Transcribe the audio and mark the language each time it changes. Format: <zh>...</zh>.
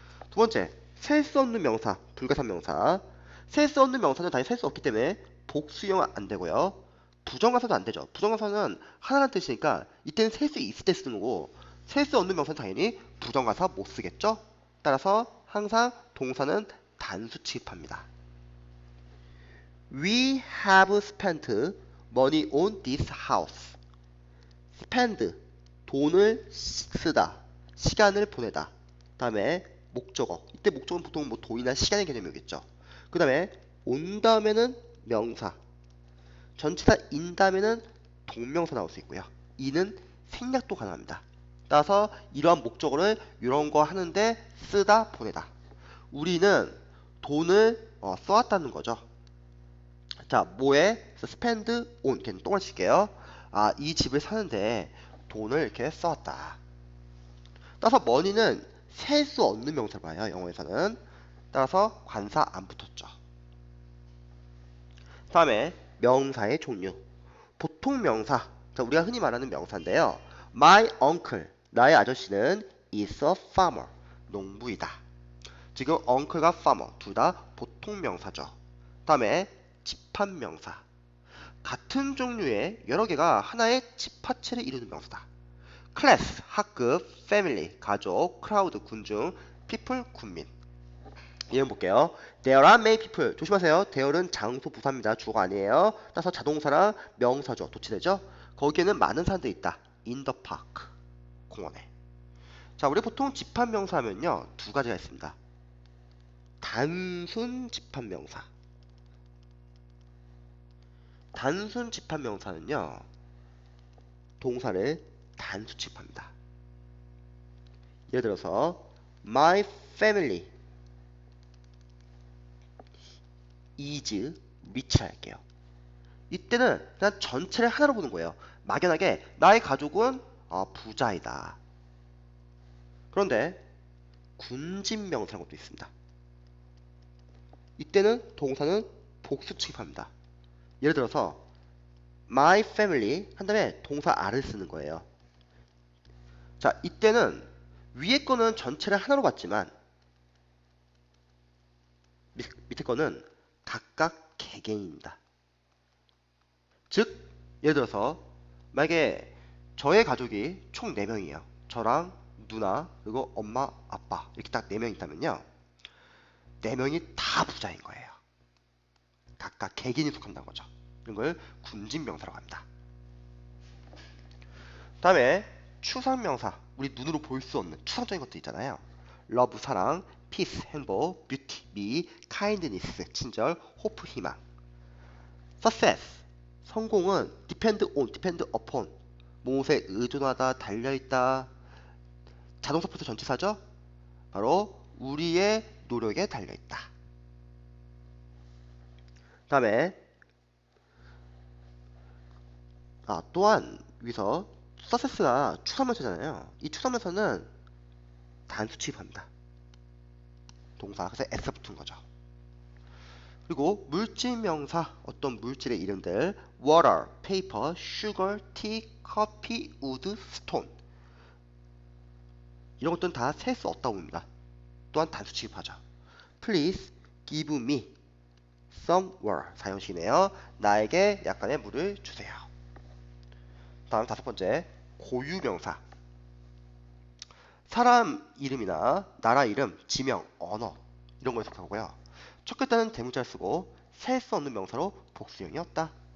<ko>두 번째, 셀 수 없는 명사, 불가산 명사. 셀 수 없는 명사는 당연히 셀 수 없기 때문에 복수형 안 되고요. 부정관사도 안 되죠. 부정관사는 하나라는 뜻이니까 이때는 셀 수 있을 때 쓰는 거고 셀 수 없는 명사는 당연히 부정관사 못 쓰겠죠. 따라서 항상 동사는 단수 취급합니다.</ko> <en>We have spent money on this house.</en> <ko>spend, 돈을 쓰다, 시간을 보내다. 다음에 목적어. 이때 목적어는 보통 뭐 돈이나 시간의 개념이겠죠. 그 다음에 온 다음에는 명사. 전치사 인 다음에는 동명사 나올 수 있고요. 이는 생략도 가능합니다. 따라서 이러한 목적어를 이런 거 하는데 쓰다, 보내다. 우리는 돈을 써왔다는 거죠. 자, 뭐에? spend on. 이렇게 똥을 칠게요. 아, 이 집을 사는데 돈을 이렇게 써왔다. 따라서 money는 셀 수 없는 명사를 봐요. 영어에서는. 따라서 관사 안 붙었죠. 다음에 명사의 종류. 보통 명사. 자, 우리가 흔히 말하는 명사인데요.</ko> <en>My uncle,</en> <ko>나의 아저씨는</ko> <en>is a farmer.</en> <ko>농부이다. 지금 uncle과 farmer 둘 다 보통 명사죠. 다음에 집합명사. 같은 종류의 여러 개가 하나의 집합체를 이루는 명사다. 클래스, 학급, 패밀리, 가족, 크라우드, 군중, people, 군민. 예문 볼게요.</ko> <en>There are many people.</en> <ko>조심하세요. there는 장소 부사입니다. 주어가 아니에요. 따라서 자동사랑 명사죠. 도치되죠? 거기에는 많은 사람들이 있다.</ko> <en>In the park.</en> <ko>공원에. 자, 우리 보통 집합명사 하면요. 두 가지가 있습니다. 단순 집합명사. 단순 집합명사는요. 동사를 단수 취급합니다. 예를 들어서</ko> <en>My family is rich</en> <ko>할게요. 이때는 그냥 전체를 하나로 보는 거예요. 막연하게 나의 가족은 부자이다. 그런데 군집명사라는 것도 있습니다. 이때는 동사는 복수 취급합니다. 예를 들어서 my family 한 다음에 동사 are를 쓰는 거예요. 자, 이때는 위에 거는 전체를 하나로 봤지만 밑에 거는 각각 개개인입니다. 즉, 예를 들어서 만약에 저의 가족이 총 4명이에요. 저랑 누나 그리고 엄마 아빠 이렇게 딱 4명 있다면요. 4명이 다 부자인 거예요. 각각 개개인이 속한다는 거죠. 이런 걸 군집명사라고 합니다. 다음에 추상명사. 우리 눈으로 볼 수 없는 추상적인 것들 있잖아요. love, 사랑, peace, 행복, beauty, 미, kindness, 친절, hope, 희망. success, 성공은 depend on, depend upon, 무엇에 의존하다, 달려있다. 자동사 플러스 전치사죠? 바로 우리의 노력에 달려있다. 다음에 또한 여기서 success가 추상명사잖아요. 이 추상명사는 단수 취급합니다. 동사, 그래서 s 붙은 거죠. 그리고 물질명사, 어떤 물질의 이름들 water, paper, sugar, tea, 커피, 우드, 스톤. 이런 것들은 다 셀 수 없다고 봅니다. 또한 단수 취급하죠.</ko> <en>Please give me some water.</en> <ko>사용식이네요. 나에게 약간의 물을 주세요. 다음 다섯 번째, 고유명사. 사람 이름이나 나라 이름, 지명, 언어 이런 거에 속하고요. 첫 글자는 대문자를 쓰고 셀 수 없는 명사로 복수형이었다.</ko>